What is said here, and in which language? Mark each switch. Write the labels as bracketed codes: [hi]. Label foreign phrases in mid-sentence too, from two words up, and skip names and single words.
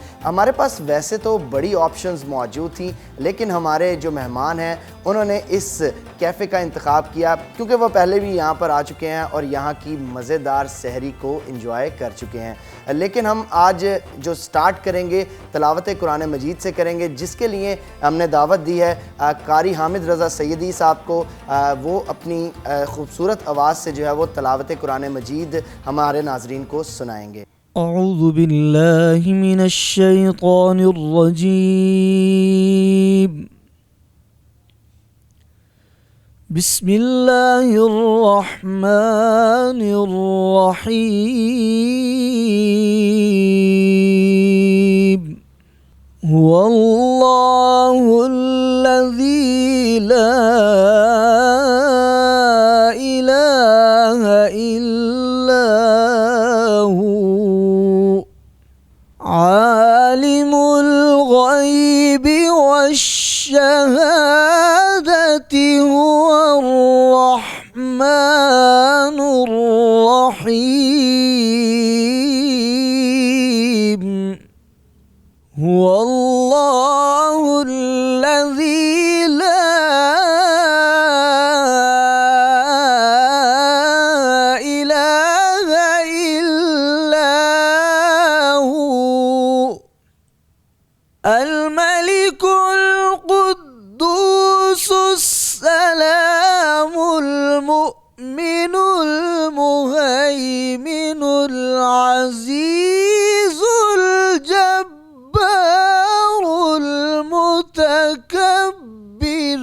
[ur] ہمارے پاس ویسے تو بڑی آپشنز موجود تھی، لیکن ہمارے جو مہمان ہیں انہوں نے اس کیفے کا انتخاب کیا کیونکہ وہ پہلے بھی یہاں پر آ چکے ہیں اور یہاں کی مزیدار سحری کو انجوائے کر چکے ہیں. لیکن ہم آج جو سٹارٹ کریں گے تلاوت قرآن مجید سے کریں گے، جس کے لیے ہم نے دعوت دی ہے قاری حامد رضا سیدی صاحب کو. وہ اپنی خوبصورت آواز سے جو ہے وہ تلاوت قرآن مجید ہمارے ناظرین کو سنائیں گے. [ar] أعوذ بالله من الشيطان الرجيم. بسم الله الرحمن الرحيم. هو الله الذي لا إله إلا هو عالم الغيب والشهادة هو الرحمن الرحيم. هو الله الذي لا إله إلا هو الملك القدوس السلام المؤمن المهيمن العزيز الجبار المتكبر.